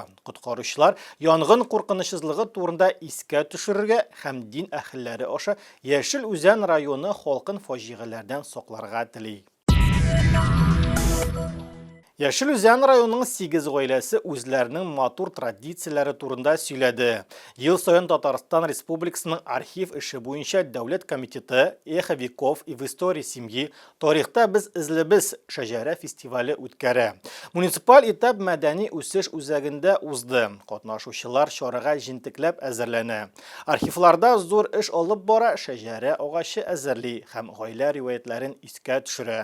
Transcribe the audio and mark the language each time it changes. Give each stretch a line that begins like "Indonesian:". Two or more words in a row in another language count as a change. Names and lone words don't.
Tatar: Коткаручылар янгын куркынычсызлыгы турында искә төшерергә һәм дин әһелләре аша Yeşil Özен районы халкын фаҗигаләрдән сакларга тели. Yeşil Özен районының 8 гаиләсе үзләренең матур традицияләре турында сөйләде. Ел саен Татарстан Республикасының архив эше буенча Дәүләт комитеты «Эхо веков и в истории семьи» тарихта без эзлебез шәҗәрә фестивале үткәрә. Муниципаль этап мәдәни үсеш үзәгендә узды. Катнашучылар чарага җентекләп әзерләнә. Архивларда зур эш алып бара, шәҗәрә агачы әзерли һәм гаилә риваятләрен искә төшерә.